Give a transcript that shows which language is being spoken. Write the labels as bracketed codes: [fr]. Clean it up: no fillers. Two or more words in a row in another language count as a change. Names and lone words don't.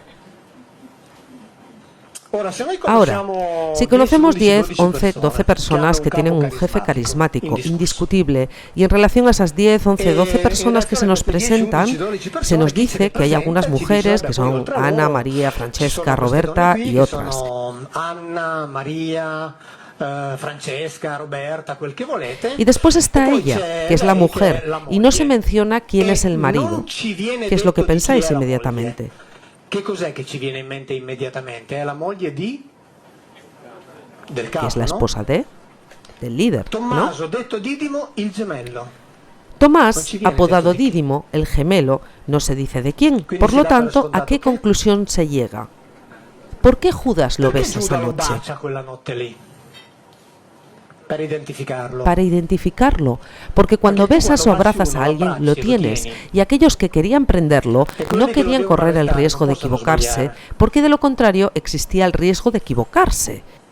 [es] Ahora, si conocemos 10, 11, 12 personas que tienen un jefe carismático, indiscutible, y en relación a esas 10, 11, 12 personas que se nos presentan, se nos dice que hay algunas mujeres que son Ana, María, Francesca, Roberta y otras. Y después está ella, que es la mujer, y no se menciona quién es el marido. ¿Qué es lo que pensáis inmediatamente? [it] Che cos'è che ci viene in mente immediatamente? È la moglie del capo, [es] que es la esposa del líder, ¿no? [it] Tommaso, detto Didimo, il gemello. [es] Tomás, apodado Dídimo, el gemelo, no se dice de quién. Por lo tanto, ¿a qué conclusión se llega? ¿Por qué Judas lo besa esa noche? Para identificarlo, porque cuando besas o abrazas a alguien lo tienes, y aquellos que querían prenderlo no querían correr el riesgo de equivocarse, porque de lo contrario existía el riesgo de equivocarse.